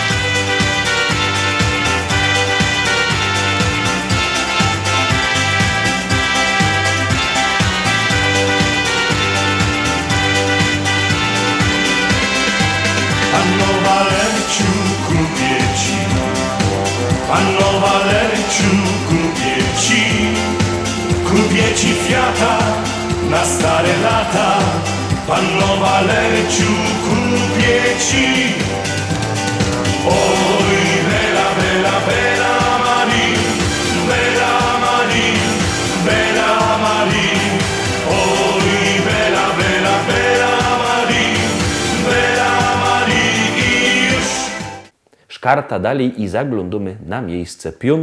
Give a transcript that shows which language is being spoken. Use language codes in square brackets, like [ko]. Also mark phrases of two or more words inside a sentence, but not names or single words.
[pl] Panno Walerciu, kupię ci. Panno Walerciu, kupię ci. Kupię ci Fiata na stare lata. Panno Walerciu, kupię ci. Oj, [it] bella, bella, bella Marie, bella Marie, bella Marie. Oj, bella, bella, bella Marie, bella Marie. [pl] I już. Szkarta dalej i zaglądamy na miejsce 5.